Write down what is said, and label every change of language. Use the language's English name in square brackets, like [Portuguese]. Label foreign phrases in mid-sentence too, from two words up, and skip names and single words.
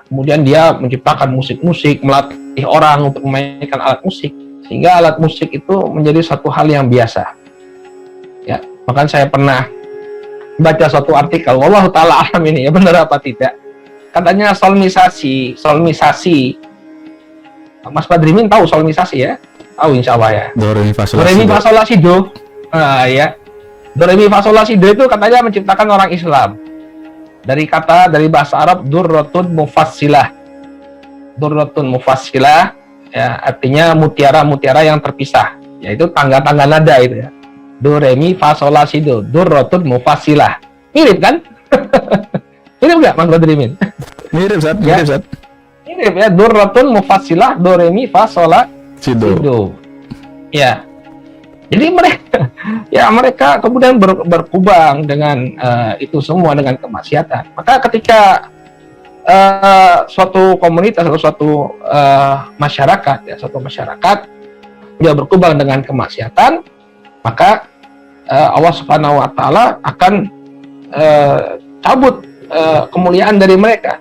[Indonesian] Kemudian dia menciptakan musik-musik, melatih orang untuk memainkan alat musik, sehingga alat musik itu menjadi satu hal yang biasa. Ya, bahkan saya pernah baca suatu artikel, [Arabic] والله تعالى أعلم [Indonesian] ini ya benar apa tidak, katanya solmisasi. Mas Badrimin tahu solmisasi ya? Tahu [Arabic] إن شاء الله [Indonesian] ya. Do re mi fa sol la si do. Ya. Do re mi fa sol la si do itu katanya menciptakan orang Islam. Dari bahasa Arab [Arabic] درة مفصلة. درة مفصلة [Indonesian] ya, artinya mutiara-mutiara yang terpisah. Yaitu tangga-tangga nada itu ya. Do re mi fa sol la si do, [Arabic] درة مفصلة. [Indonesian] Mirip kan? Mirip enggak Mas Badrimin? Mirip Zat, mirip Zat. Mirip ya, [Arabic] درة مفصلة, [Indonesian] do re mi fa sol la si do. Ya. Jadi mereka kemudian berkubang dengan itu semua, dengan kemaksiatan. Maka ketika suatu komunitas atau suatu masyarakat, ya, suatu masyarakat dia berkembang dengan kemaksiatan, maka Allah [Arabic] سبحانه و تعالى [Indonesian] akan cabut kemuliaan dari mereka.